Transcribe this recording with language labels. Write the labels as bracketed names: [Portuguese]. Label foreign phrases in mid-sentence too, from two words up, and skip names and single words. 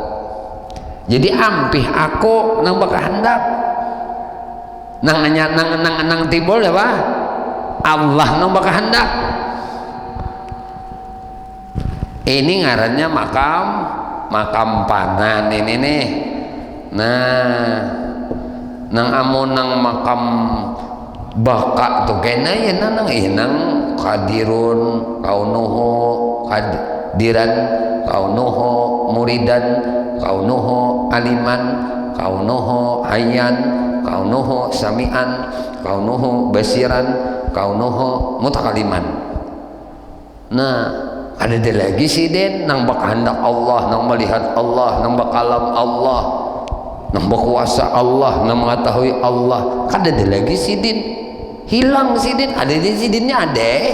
[Banjar] Jadi ampih aku nang berkehendak, nang timbul ya Pak, Allah nang berkehendak. Ini ngarannya makam panan ini nih. Nah nang amun nang makam baka tuh kena ya nang [Arabic] قادرٌ كونُه قادرًا كونُه مريدًا كونُه عالمًا كونُه حيًّا كونُه سميعًا كونُه بصيرًا كونُه متكلمًا. [Banjar] Nah ada lagi sidin nang berkehendak Allah, nang melihat Allah, nang bakalam Allah, nang berkuasa Allah, nang mengetahui Allah. Ada lagi sidin hilang sidin, ada di sidinnya ada.